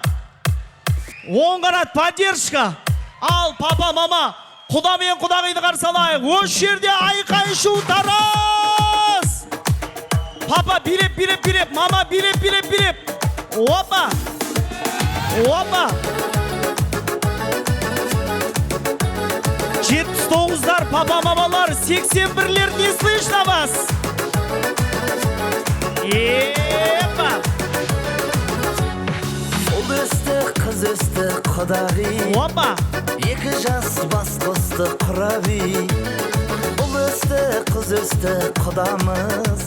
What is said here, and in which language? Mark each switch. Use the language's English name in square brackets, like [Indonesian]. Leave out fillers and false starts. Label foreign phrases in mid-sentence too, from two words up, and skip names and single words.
[Kazakh] Оң қанат поддержка. Ал папа, мама, құда мен құдағиды қарсы алайық. Осы жерде айқай шу тарас. Папа билеп, мама билеп. Опа. Опа. 79'lar papa mamalar, 81'ler [Russian] не слышно вас? Епа. [Kazakh] Ұл өсті, қыз өсті, құдағи. Опа. Екі жас бас қосты құраби. Ұл өсті, қыз өсті, құдамыз.